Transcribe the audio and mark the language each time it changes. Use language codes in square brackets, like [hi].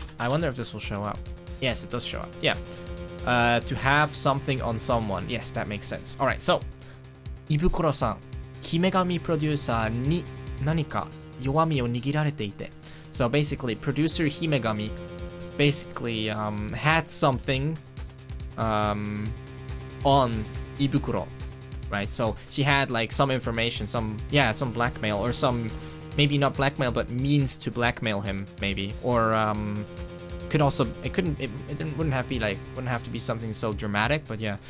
[en] I wonder if this will show up. Yes, it does show up. Yeah. To have something on someone. Yes, that makes sense. Alright, so [ja] 胃袋さん、姫神プロデューサーに何か弱みを握られていて. [en] So basically, producer Himegami basically had something on Ibukuro, right? So she had like some information, some blackmail, or some, maybe not blackmail, but means to blackmail him, maybe, or could also, wouldn't have to be something so dramatic, but yeah.